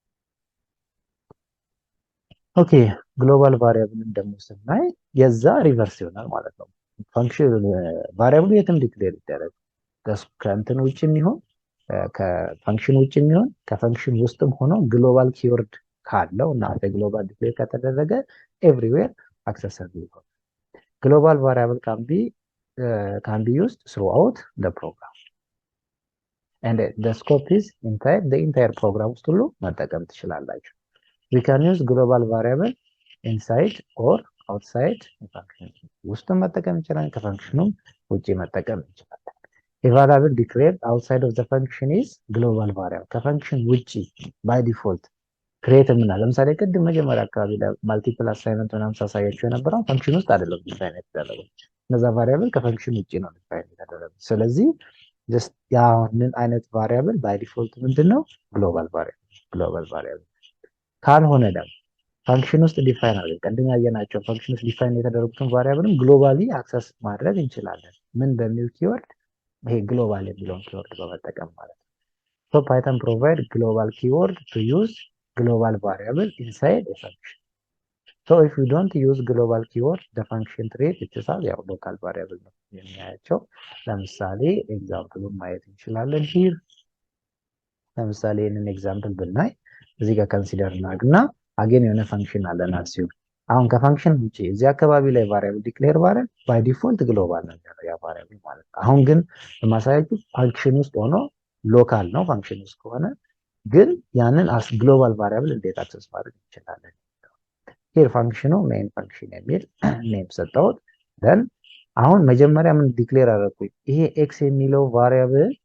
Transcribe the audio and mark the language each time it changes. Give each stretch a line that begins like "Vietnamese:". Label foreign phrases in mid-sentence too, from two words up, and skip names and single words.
Amharic: ኦኬ
English: global variable
Amharic: ደግሞ ስናይ የዛ ሪቨርስ ይሆናል ማለት ነው
English: function variable
Amharic: የትም ዲክሌር ይደረግ ከእንትን ውጪ የሚሆን ከፈንክሽን ውጪ የሚሆን ከፈንክሽን ውስጥም ሆኖ
English: global keyword
Amharic: ካለው እና
English: global declare
Amharic: ከተደረገ
English: everywhere accessible
Amharic: ይሆናል
English: global variable can be used throughout the program and the scope is the entire program
Amharic: ውስጥ ሁሉ መጠቀም ትችላላችሁ
English: we can use global variable inside or outside the function
Amharic: ውስጥ መጠቀም ይችላል ከፈንክሽኑም ውጪ መጠቀም ይችላል
English: a variable declared outside of the function is global variable
Amharic: ከፈንክሽን ውጪ
English: by default
Amharic: ክሬት ምናል ለምሳሌ ቅድም መጀመሪያ አካባቢ
English: multiple assignment
Amharic: ምናምን ሳሳያችሁ የነበረው ፈንክሽን ውስጥ አይደለም ዲፋይን የተደረገው እነዛ ቫሪያብል ከፈንክሽን ውጪ ነው ዲፋይን የተደረገው ስለዚህ just ያንን አይነት ቫሪያብል
English: by default
Amharic: ምንድነው
English: global variable
Amharic: ካልሆነ ደግሞ ፈንክሽን ውስጥ ዲፋይን አድርገን ቀድም ያየናቸው ፈንክሽን ውስጥ ዲፋይን የተደረጉትን ቫሪያብልም
English: globally access
Amharic: ማድረግ እንችላለን ምን በሚል ኪወርድ ይሄ ግሎባል የሚለውን ኪወርድ በመጠቀም ማለት ነው
English: so python provide global keyword to use global variable inside a function so if we don't use global keyword the function treat itself
Amharic: ያው
English: local variable
Amharic: ነው የሚያያቸው ለምሳሌ ኤግዛምፕሉን ማየት እንችላለን here ለምሳሌ ይሄንን ኤግዛምፕል ብናይ እዚህ ጋር ኮንሲደር እናድርግና አገን የሆነ ፈንክሽን አለና ሲሆን አሁን ከፈንክሽን ውጪ እዚህ አካባቢ ላይ ቫሪያብል ዲክሌር ባረን
English: by default
Amharic: ግሎባል ነው ያ ቫሪያብል ማለት አሁን ግን ለማሳያችሁ ፈንክሽን ውስጥ ሆኖ ሎካል ነው ፈንክሽን ውስጥ ከሆነ ግን ያንን
English: as global variable
Amharic: እንዴት አክሰስ ማድረግ እንችላለን
English: here function main function
Amharic: የሚል ኔም ሰጠሁት then አሁን መጀመሪያ ምን ዲክሌር አደረኩኝ ይሄ ኤክስ የሚለው ቫሪያብል